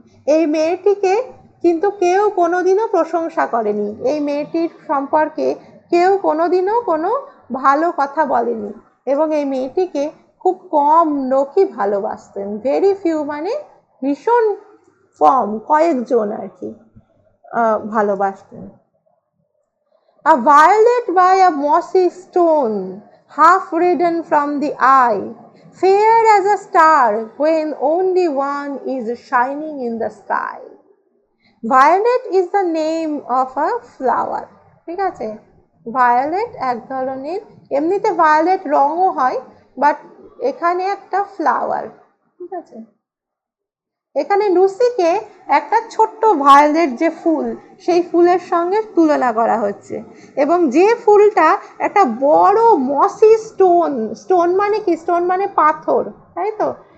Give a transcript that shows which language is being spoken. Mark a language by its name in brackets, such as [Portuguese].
[Bangla] এই মেয়েটিকে কিন্তু কেউ কোনোদিনও প্রশংসা করেনি, এই মেয়েটির সম্পর্কে কেউ কোনোদিনও কোনো ভালো কথা বলেনি এবং এই মেয়েটিকে খুব কম লোকই ভালোবাসতেন। ভেরি ফিউ মানে ভীষণ কম, কয়েকজন আর কি ভালোবাসতেন। [English] A violet by a mossy stone, half hidden from the eye, fair as a star when only one is shining in the sky. Violet is the name of a flower. [Bangla] ঠিক আছে, violet এক ধরনের, এমনিতে violet রঙও হয়, but এখানে একটা flower. ঠিক আছে, এখানে লুসিকে একটা ছোট্ট ভায়োলেট যে ফুল, সেই ফুলের সঙ্গে তুলনা করা হচ্ছে, এবং যে ফুলটা একটা বড় মসি স্টোন, স্টোন মানে কি, স্টোন মানে পাথর, তাই তো,